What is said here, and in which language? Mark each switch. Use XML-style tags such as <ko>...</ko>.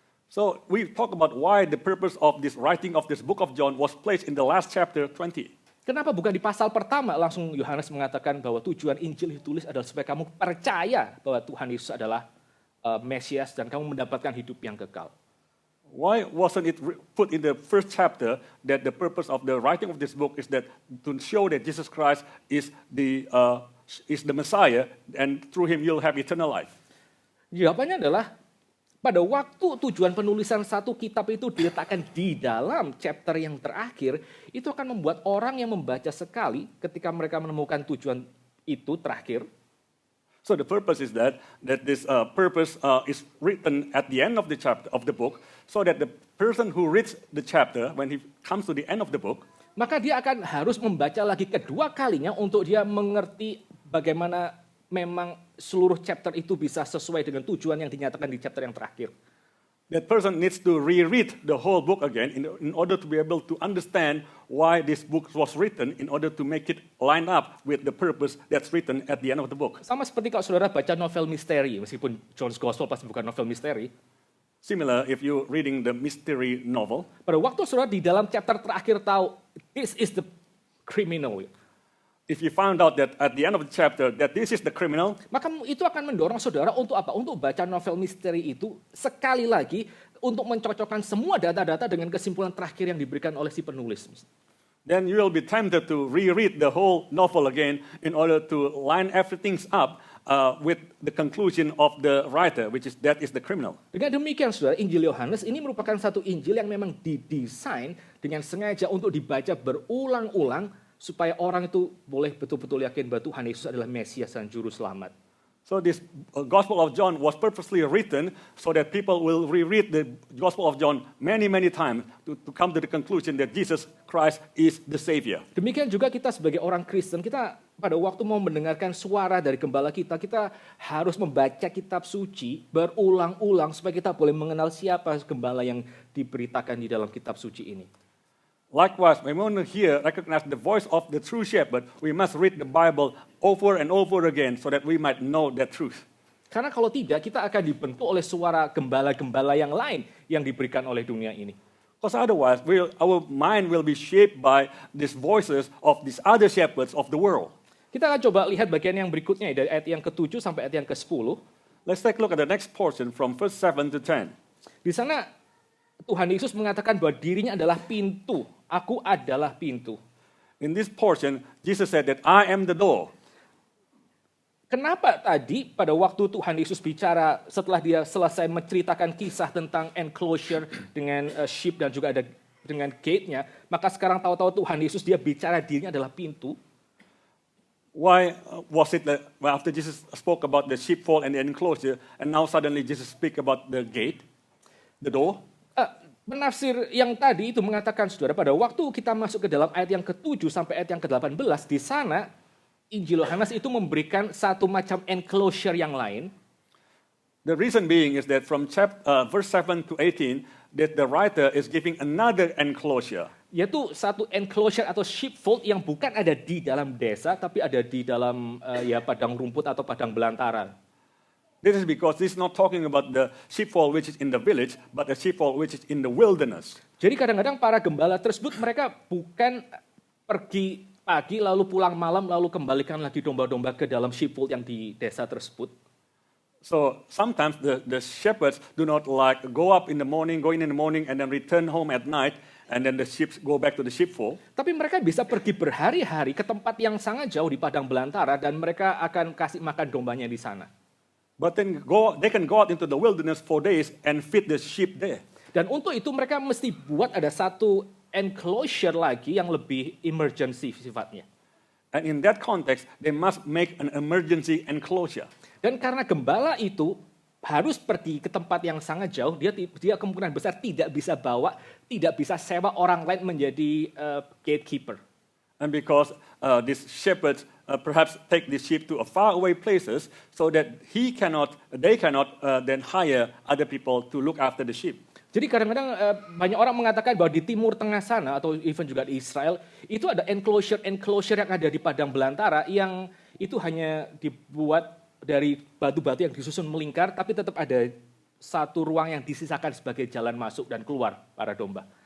<en>So we talk about why the purpose of this writing of this book of John was placed in the last chapter 20.</en> <id>Kenapa bukan di pasal pertama langsung Yohanes mengatakan bahwa tujuan Injil ditulis adalah supaya kamu percaya bahwa Tuhan Yesus adalah Mesias dan kamu mendapatkan hidup yang kekal.</id> <en>Why wasn't it put in the first chapter that the purpose of the writing of this book is that to show that Jesus Christ is the Messiah and through him you'll have eternal life?</en> <id>Jawabannya adalah pada waktu tujuan penulisan satu kitab itu diletakkan di dalam chapter yang terakhir, itu akan membuat orang yang membaca sekali ketika mereka menemukan tujuan itu terakhir.</id> <en>So the purpose is that this purpose is written at the end of the chapter of the book, so that the person who reads the chapter, when he comes to the end of the book,</en> <id>maka dia akan harus membaca lagi kedua kalinya untuk dia mengerti bagaimana memang seluruh chapter itu bisa sesuai dengan tujuan yang dinyatakan di chapter yang terakhir.</id> <en>That person needs to reread the whole book again in order to be able to understand why this book was written, in order to make it line up with the purpose that's written at the end of the book.</en> <id>Sama seperti kalau saudara baca novel misteri, meskipun John's Gospel pasti bukan novel misteri.</id> <en>Similar if you're reading the mystery novel.</en> <id>Pada waktu saudara di dalam chapter terakhir tahu,</id> <en>this is the criminal. If you found out that at the end of the chapter that this is the criminal,</en> <id>Maka itu akan mendorong saudara untuk apa? Untuk baca novel misteri itu sekali lagi untuk mencocokkan semua data-data dengan kesimpulan terakhir yang diberikan oleh si penulis.</id> <en>then you will be tempted to reread the whole novel again in order to line everything up with the conclusion of the writer, which is that is the criminal.</en> <id>Dengan demikian saudara, Injil Yohanes ini merupakan satu Injil yang memang didesain dengan sengaja untuk dibaca berulang-ulang supaya orang itu boleh betul-betul yakin bahwa Tuhan Yesus adalah Mesias dan Juru Selamat.</id> <en>So this Gospel of John was purposely written so that people will reread the Gospel of John many, many times to come to the conclusion that Jesus Christ is the Savior.</en> <id>Demikian juga kita sebagai orang Kristen, kita pada waktu mau mendengarkan suara dari gembala kita harus membaca kitab suci berulang-ulang supaya kita boleh mengenal siapa gembala yang diberitakan di dalam kitab suci ini.</id> <en>Likewise, when we want to recognize the voice of the true shepherd, we must read the Bible over and over again so that we might know that truth.</en> <id>Karena kalau tidak, kita akan dibentuk oleh suara gembala-gembala yang lain yang diberikan oleh dunia ini.</id> <en>Because otherwise, our mind will be shaped by these voices of these other shepherds of the world.</en> <id>Kita akan coba lihat bagian yang berikutnya dari ayat yang ke-7 sampai ayat yang ke-10.</id> <en>Let's take a look at the next portion from verse 7 to 10.</en> <id>Di sana Tuhan Yesus mengatakan bahwa dirinya adalah pintu. Aku adalah pintu.</id> <en>In this portion, Jesus said that I am the door.</en> <id>Kenapa tadi pada waktu Tuhan Yesus bicara setelah dia selesai menceritakan kisah tentang enclosure dengan sheep dan juga ada dengan gate-nya, maka sekarang tahu-tahu Tuhan Yesus dia bicara dirinya adalah pintu.</id> <en>Why was it that after Jesus spoke about the sheepfold and the enclosure, and now suddenly Jesus speak about the gate, the door?</en> <id>Penafsir yang tadi itu mengatakan, saudara, pada waktu kita masuk ke dalam ayat yang ke-7 sampai ayat yang ke-18, di sana Injil Yohanes itu memberikan satu macam enclosure yang lain.</id> <en>The reason being is that from verse 7 to 18, that the writer is giving another enclosure.</en> <id>Yaitu satu enclosure atau sheepfold yang bukan ada di dalam desa, tapi ada di dalam padang rumput atau padang belantara.</id> <en>This is because this is not talking about the sheepfold which is in the village, but the sheepfold which is in the wilderness.</en> <id>Jadi kadang-kadang para gembala tersebut mereka bukan pergi pagi lalu pulang malam lalu kembalikan lagi domba-domba ke dalam sheepfold yang di desa tersebut.</id> <en>So sometimes the shepherds do not like go in the morning, and then return home at night, and then the sheep go back to the sheepfold.</en> <id>Tapi mereka bisa pergi berhari-hari ke tempat yang sangat jauh di padang belantara dan mereka akan kasih makan dombanya di sana.</id> <en>But then they can go out into the wilderness for days and feed the sheep there.</en> <id>Dan untuk itu mereka mesti buat ada satu enclosure lagi yang lebih emergency sifatnya.</id> <en>And in that context, they must make an emergency enclosure.</en> <id>Dan karena gembala itu harus pergi ke tempat yang sangat jauh, dia kemungkinan besar tidak bisa sewa orang lain menjadi gatekeeper.</id> <en>And because these shepherds perhaps take the sheep to a far away places, so that they cannot then hire other people to look after the sheep.</en> <id>Jadi kadang-kadang banyak orang mengatakan bahwa di Timur Tengah sana atau even juga di Israel itu ada enclosure yang ada di padang belantara yang itu hanya dibuat dari batu-batu yang disusun melingkar, tapi tetap ada satu ruang yang disisakan sebagai jalan masuk dan keluar para domba.</id>